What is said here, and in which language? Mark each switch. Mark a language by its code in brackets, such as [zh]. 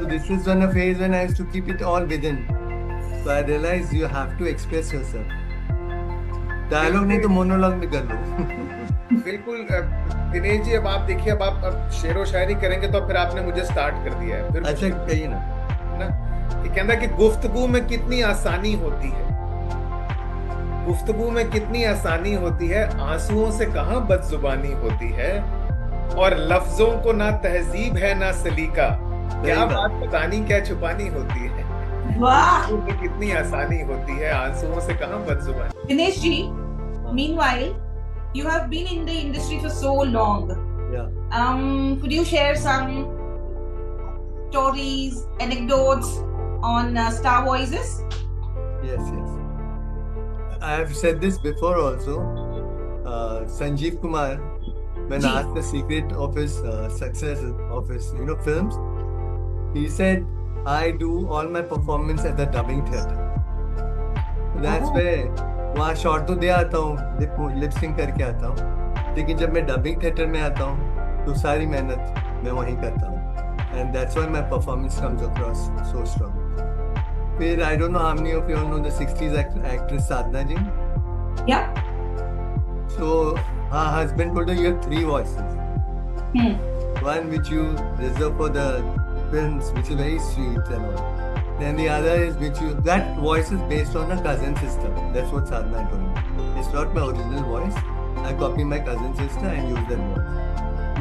[en] So this is one phase when I used to keep it all within. So I realized you have to express yourself. [hi] Dialogue नहीं तो monologue भी कर लो. बिल्कुल दिनेश जी, अब आप देखिए, अब शेरो शायरी करेंगे तो फिर आपने मुझे स्टार्ट कर दिया है फिर अच्छा कहिए ना. ना ये कहना कि गुफ्तगू में कितनी आसानी होती है, गुफ्तगू में कितनी आसानी होती है, आंसुओं से कहाँ बदजुबानी होती है, और लफ्जों को ना तहजीब है ना सलीका, क्या बात बतानी क्या छुपानी होती है. [en] Wow. [hi] गुफ्तगू में कितनी आसानी होती है, आंसुओं से कहाँ बदजुबानी. [en] Dinesh ji, meanwhile, you have been in the industry for so long. Yeah. Could you share some stories, anecdotes on Star Voices? Yes. I have said this before also. Sanjeev Kumar, when Ji. asked the secret of his success of his films, he said, I do all my performance at the dubbing theatre. That's Oh. [hi] where वहाँ short तो दे आता हूँ, lip sync करके आता हूँ, लेकिन जब मैं डबिंग थिएटर में आता हूँ तो सारी मेहनत मैं वहीं करता हूँ. [en] And that's why my performance comes across so strong. फिर I don't know how many of you know the 60s actress Sadhana ji. Yeah. So her husband told her you have 3 voices. One which you reserve for the films, which is very sweet and all. Then the other is that voice is based on a cousin sister. That's what Sadhna told me. It's not my original voice. I copy my cousin sister and use that voice.